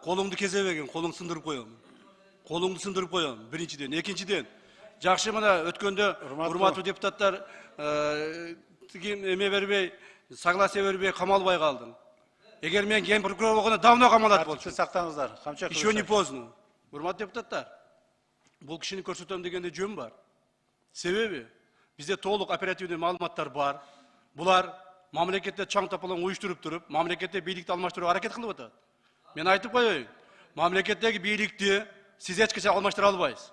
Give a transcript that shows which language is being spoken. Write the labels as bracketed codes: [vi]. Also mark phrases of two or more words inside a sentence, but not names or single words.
[ky] Колуңду кезебегин, колуңду сындырып коем. Колуңду сындырып коем. Биринчиден, экинчиден. Жакшы, мына өткөндө урматтуу депутаттар эме бербей, согласие бербей камалбай калдың. Эгер мен ген прокурор болгондо давно камалат болчумун. Сактаңыздар. Камчак. [ru] Еще не поздно. [ky] Урматтуу депутаттар. Бул кишини көрсөтөм дегенде жөн бар. Себеби бизде толук оперативный маалыматтар бар. Булар мамлекетте чаң тапалаң уюштуруп туруп, мамлекетте бийликти алмаштырууга аракет кылып атат. Мен айтып коеюн. Мамлекеттеги бийликти сиз эч качан алмаштыра албайсыз.